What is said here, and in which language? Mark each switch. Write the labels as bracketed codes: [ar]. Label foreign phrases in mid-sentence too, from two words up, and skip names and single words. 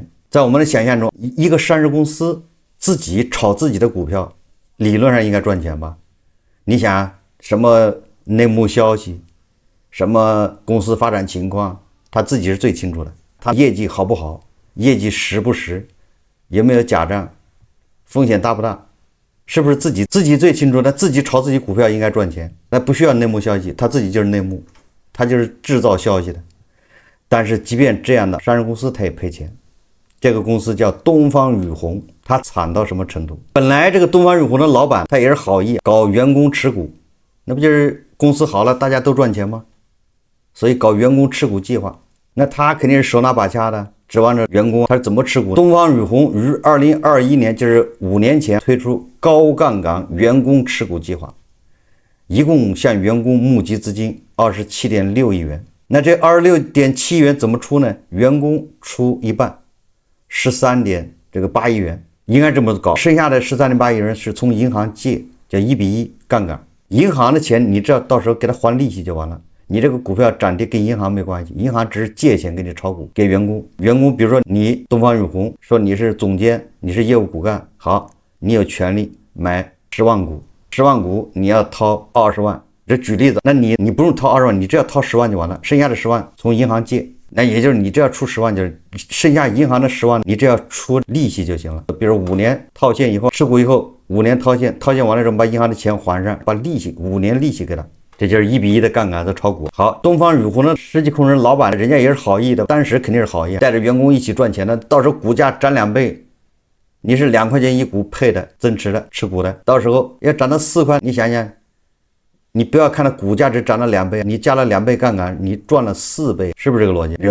[zh] 在我們的想象中，一個上市公司自己炒自己的股票，理論上應該賺錢吧？你想什麼內幕消息，什麼公司發展情況，他自己是最清楚的。他業績好不好，業績實不實，有沒有假賬，風險大不大， 是不是自己最清楚？他自己炒自己股票应该賺錢，那不需要內幕消息，他自己就是內幕，他就是製造消息的。但是即便這樣的上市公司，他也賠錢。這個公司叫東方雨虹，它慘到什麼程度？本來這個東方雨虹的老闆他也是好意，搞員工持股，那不就是公司好了大家都賺錢嗎？所以搞員工持股計劃，那他肯定是手拿把掐的，指望着員工他是怎麼持股。東方雨虹於2021年，就是5年前推出高槓桿員工持股計劃，一共向員工募集資金27.6億元。那這26.7億元怎麼出呢？員工出一半，13.8亿元，應該這麼搞。剩下的13.8亿元是從銀行借，叫1:1槓桿。銀行的錢你只要到時候給他還利息就完了，你這個股票漲跌跟銀行沒關係，銀行只是借錢給你炒股，給员工。员工比如說你東方雨虹說你是總監，你是業務骨幹，好，你有权利買10萬股，10 万股你要掏20萬。这舉例子，那你不用掏20萬，你只要掏10萬就完了，剩下的10萬從銀行借，那也就是你只要出10萬，就是剩下銀行的10萬，你只要出利息就行了。比如5年套现以後，持股以後5年套现，套现完了之後把银行的錢還上，把利息5年利息給他，這就是1:1的槓桿的炒股。好，東方雨虹的實際控制人老闆，人家也是好意的，當時肯定是好意，帶着員工一起賺錢的，到時候股價漲2倍，你是2塊錢一股配的增持的持股的，到時候要漲到4塊，你想想。你不要看它股價只漲了2倍，你加了2倍槓桿，你賺了4倍，是不是這個邏輯？